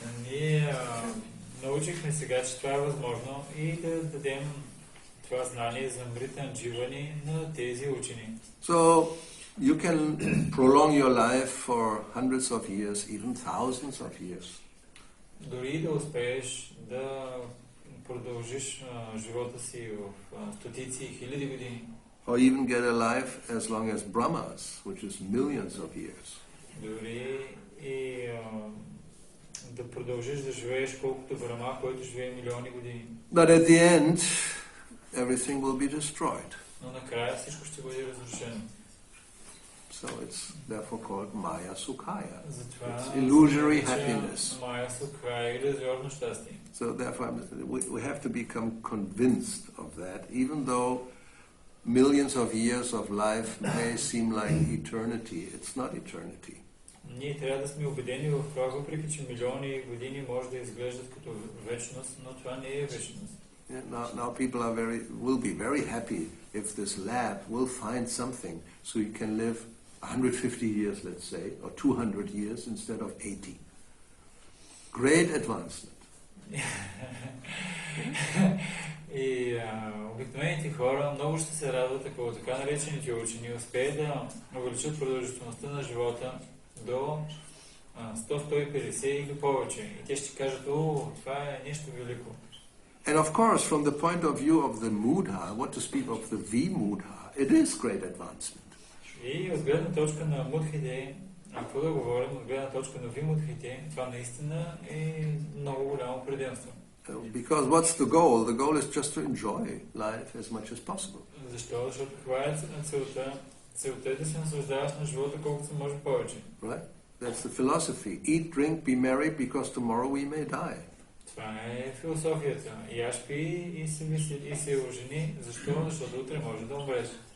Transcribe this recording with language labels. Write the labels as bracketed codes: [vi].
[bg] Ние научихме сега, че това е възможно и да дадем това знание за Мрита Андживани на тези учени. [en] So, you can prolong your life for hundreds of years, even thousands of years. [bg] Дори да успееш да продължиш живота си в стотици и хиляди години. [en] Or even get a life as long as Brahma's, which is millions of years. [bg] Дори и да продължиш да живееш колкото Брахма, който живее милиони години. [en] But at the end, everything will be destroyed. [bg] Но накрая всичко ще бъде разрушено. [en] So it's therefore called Maya Sukhaya. [bg] Затова [en] It's illusory happiness. [bg] Мая Сукха е иллюзорно щастие. [en] So therefore we have to become convinced of that, even though millions of years of life may seem like eternity. It's not eternity. [bg] Ние трябва да сме убедени в това, въпреки че милиони години може да изглеждат като вечност, но това не е вечност. [en] Now people will be very happy if this lab will find something so you can live 150 years, let's say, or 200 years instead of 80. Great advancement. [bg] И обикновените хора много ще се радват, ако така наречените учени успеят да увеличат продължителността на живота до 100-150 или повече. И те ще кажат, това е нещо велико. [en] And of course, from the point of view of the Mudha, what to speak of the V-Mudha, it is great advancement. [bg] И от гледна точка на мудхите, ако да говорим от гледна точка на вимудхите, това наистина е много голямо предимство. [en] Because what's the goal? The goal is just to enjoy life as much as possible. [bg] Защо? Защото това е целта. Целта е да се наслаждаваш на живота колкото се може повече. [en] Right? That's the philosophy. Eat, drink, be merry, because tomorrow we may die. [bg] Това е философията. Яш пи и се ожени. Защо? Защото утре може да умреш.